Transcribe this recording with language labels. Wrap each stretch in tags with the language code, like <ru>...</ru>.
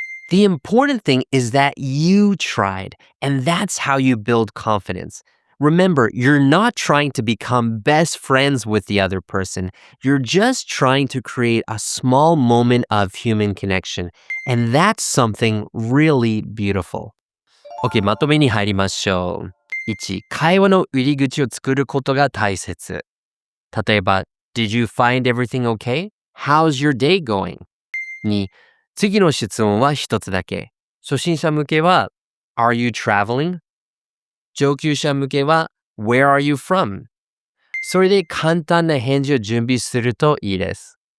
<en>The important thing is that you tried, and that's how you build confidence. Remember, you're not trying to become best friends with the other person. You're just trying to create a small moment of human connection. And that's something really beautiful.</en> <ja>OK、まとめに入りましょう。1、会話の入り口を作ることが大切。例えば、 Did you find everything okay? How's your day going? 2、次の質問は一つだけ。初心者向けは、 Are you traveling? 上級者向けは Where are you from? それで簡単な返事を準備するといいです。</ja>